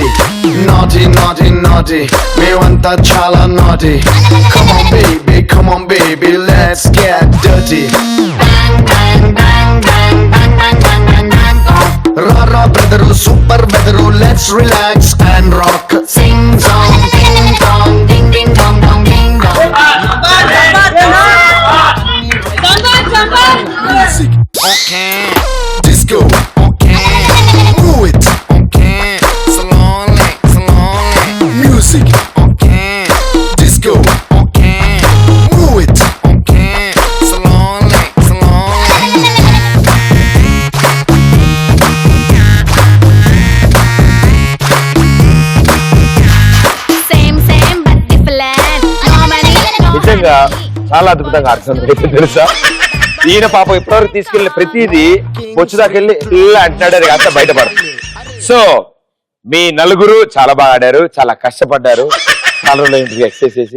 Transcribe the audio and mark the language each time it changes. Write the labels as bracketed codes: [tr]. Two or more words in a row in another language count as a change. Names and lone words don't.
[en] Naughty, me want that chala naughty. Come on, baby, let's get dirty. Rara, brother, super weather, let's relax and rock. Sing song, ding dong, ding ding dong dong ding dong. Music, okay. Disco, okay. Move it, okay. Slowly. Music, okay. Disco, okay. Move it, okay. Slowly. Same but different. [te] నిజంగా చాలా అద్భుతంగా అర్థం తెలుసా? ఈయన పాపం ఇప్పటివరకు తీసుకెళ్లిన ప్రతిదీ వచ్చేదాకెళ్ళి ఇలా అంటున్నాడు, అది అంతా బయటపడుతుంది. సో మీ నలుగురు చాలా బాగా ఆడారు, చాలా కష్టపడ్డారు, చాలా రోజులు ఇంటికి ఎక్సర్సైజ్ చేసి.